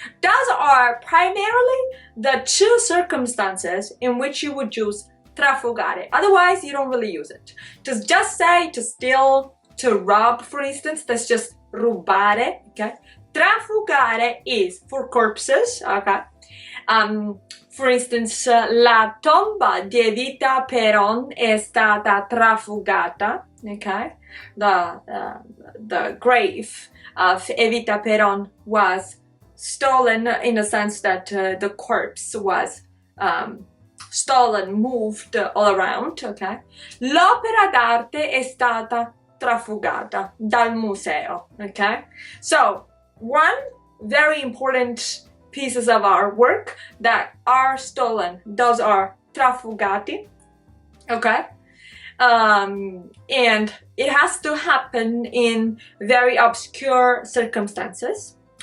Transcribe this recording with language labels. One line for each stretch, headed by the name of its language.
English: Those are primarily the 2 circumstances in which you would use trafugare. Otherwise, you don't really use it. To just say to steal, to rob, for instance, that's just rubare, okay? Trafugare is for corpses, okay? For instance,
Italian: la tomba di Evita Peron è stata trafugata, okay?
English: The grave of Evita Peron was stolen in the sense that the corpse was stolen, moved all around, okay?
Italian: L'opera d'arte è stata trafugata dal museo, okay?
English: So, one very important pieces of our work that are stolen, those are trafugati, okay? And it has to happen in very obscure circumstances.